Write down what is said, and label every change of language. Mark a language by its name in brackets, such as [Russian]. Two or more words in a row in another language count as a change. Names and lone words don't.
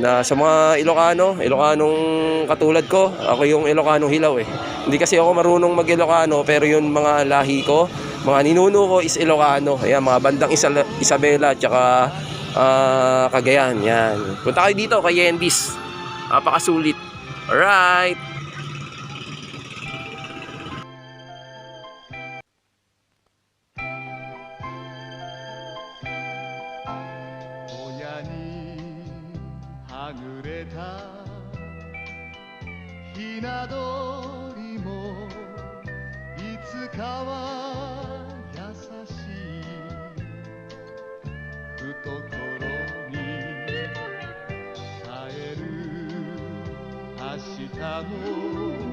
[Filipino] Sa mga Ilocanong katulad ko, ako yung Ilocano hilaw eh. Hindi kasi ako marunong mag-Ilocano, pero yung mga lahi ko, mga ninuno ko is Ilocano. Ayan, mga bandang Isabela tsaka Cagayan. Yan. Punta kayo dito kay Yendis. Napakasulit. Alright. [Japanese] はぐれたひな鳥もいつかは優しい懐に帰る明日も